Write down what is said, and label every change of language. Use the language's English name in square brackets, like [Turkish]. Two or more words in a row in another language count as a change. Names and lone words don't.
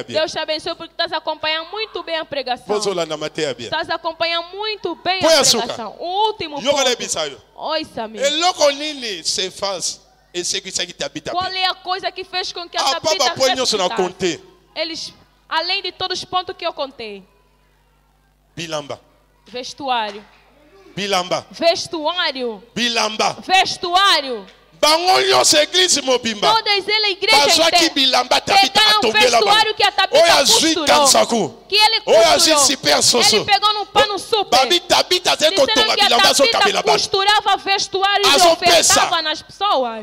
[Portuguese] Deus te abençoe porque estás acompanhando muito bem a pregação. Estás acompanhando muito bem a pregação. O último ponto. Oi, Samir. Qual é a coisa que fez com que a tua vida ressuscitasse? Eles, além de todos os pontos que eu contei. Bilamba. Vestuário. Bilamba. Vestuário. Bilamba. Vestuário. Todas elas igrejas pegaram o vestuário que a Tabita costurou. Que ele costurou. Ele pegou no pano super. Disseram que a Tabita costurava vestuários e ofertava nas pessoas.